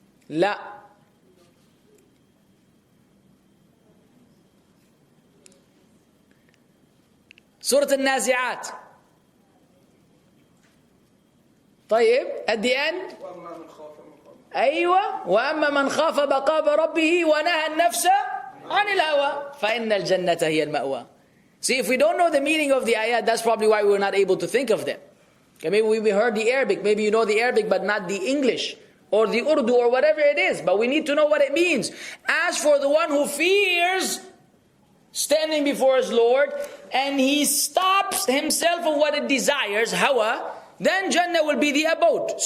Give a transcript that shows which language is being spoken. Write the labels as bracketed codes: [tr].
[ar] لا. [en] Surah Al-Nazi'at. طيب, at the end. [ar] أيوة. وأما من خاف مقام ربه ونهى النفس عن الهوى فإن الجنة هي المأوى. [en] See, if we don't know the meaning of the ayat, that's probably why we're not able to think of them. Okay, maybe we heard the Arabic, maybe you know the Arabic but not the English or the Urdu or whatever it is, but we need to know what it means. As for the one who fears standing before his Lord and he stops himself of what it desires, hawa, then Jannah will be the abode.